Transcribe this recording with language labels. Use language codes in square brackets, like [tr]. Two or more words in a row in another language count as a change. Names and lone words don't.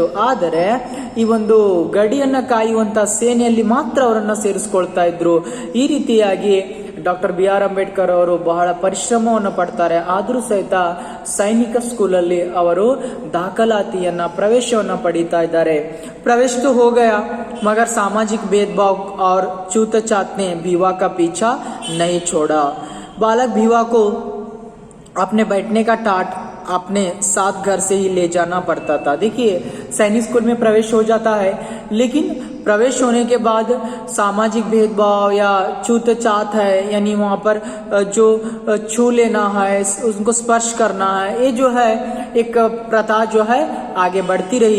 [kn] ಆದರೆ ಈ ಒಂದು ಗಡಿಯನ್ನ ಕಾಯುವಂತ ಸೇನೆಯಲ್ಲಿ ಮಾತ್ರ ಅವರನ್ನ ಸೇರಿಸ್ಕೊಳ್ತಾ ಇದ್ರು. ಈ ರೀತಿಯಾಗಿ ಡಾಕ್ಟರ್ ಬಿ.ಆರ್. ಅಂಬೇಡ್ಕರ್ ಅವರು ಬಹಳ ಪರಿಶ್ರಮವನ್ನು ಪಡ್ತಾರೆ. ಆದರೂ ಸಹಿತ ಸೈನಿಕ ಸ್ಕೂಲಲ್ಲಿ ಅವರು ದಾಖಲಾತಿಯನ್ನ, ಪ್ರವೇಶವನ್ನ ಪಡೀತಾ ಇದ್ದಾರೆ. [hi] प्रवेश तो हो गया, मगर सामाजिक भेदभाव और छूतछात ने भीवा का पीछा नहीं छोड़ा. बालक भीवा को अपने बैठने का टाट अपने साथ घर से ही ले जाना पड़ता था. देखिए, सैनिक स्कूल में प्रवेश हो जाता है, लेकिन प्रवेश होने के बाद सामाजिक भेदभाव या छूतछात है, यानी वहाँ पर जो छू लेना है, उनको स्पर्श करना है, ये जो है एक प्रथा जो है आगे बढ़ती रही।